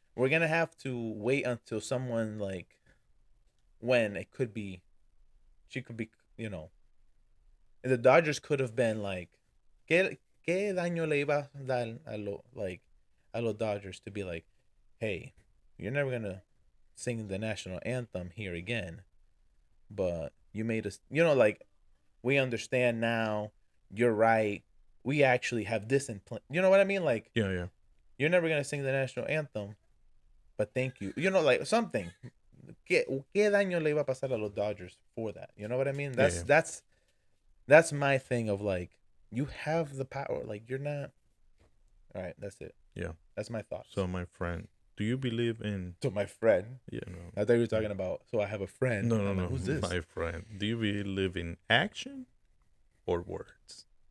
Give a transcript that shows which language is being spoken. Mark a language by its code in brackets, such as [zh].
[en] we're gonna have to wait until someone, like, when it could be, she could be, the Dodgers could have been like, [es] ¿qué daño le iba a dar a los Dodgers [en] to be like, hey, you're never gonna sing the national anthem here again, but you made us, like, we understand now. You're right. We actually have this in plan. You know what I mean? Like, Yeah. you're never gonna sing the national anthem, but thank you. Like, something. [es] ¿Qué daño le iba a pasar a los Dodgers [en] for that? You know what I mean? That's my thing of, like, you have the power. Like, you're not. All right, that's it. Yeah. That's my thoughts. So, my friend, do you believe in? So my friend. Yeah. No. I thought you were talking about. So I have a friend. No. Who's this? My friend, do you believe in action or words?